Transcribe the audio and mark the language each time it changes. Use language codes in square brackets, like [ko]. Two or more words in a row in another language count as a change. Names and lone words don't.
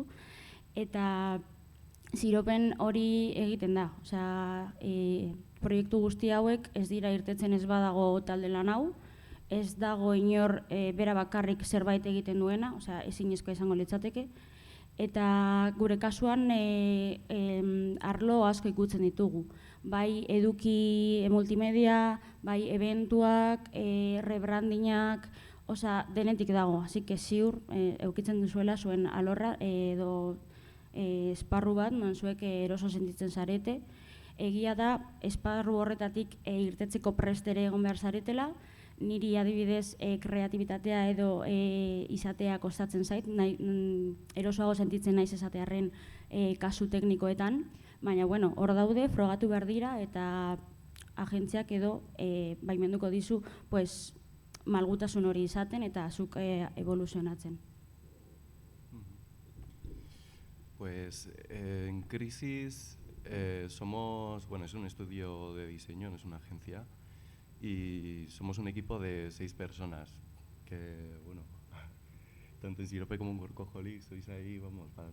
[eu] Eta Siropen hori egiten da, proiektu guzti hauek ez dira irtetzen ez badago talde lan hau, ez dago inor bera bakarrik zerbait egiten duena, ezinezkoa izango litzateke, eta gure kasuan arlo asko ikutzen ditugu. Bai eduki multimedia, bai eventuak, rebrandingak, denetik dago, [es] así que [eu] ziur eukitzen duzuela zuen alorra edo esparru bat, non zuek eroso sentitzen zarete. Egia da, esparru horretatik irtetzeko prestere egon behar zaretela, niri adibidez kreatibitatea edo izatea kostatzen zait, erosoago sentitzen naiz esatearren kasu teknikoetan, baina hor daude, frogatu behar dira eta agentziak edo baimenduko dizu malgutasun hori izaten eta zuk evoluzionatzen. [es] Pues en Crisis somos, es un estudio de diseño, no es una agencia, y somos un equipo de 6 personas, que tanto en Sirope como en Workaholics sois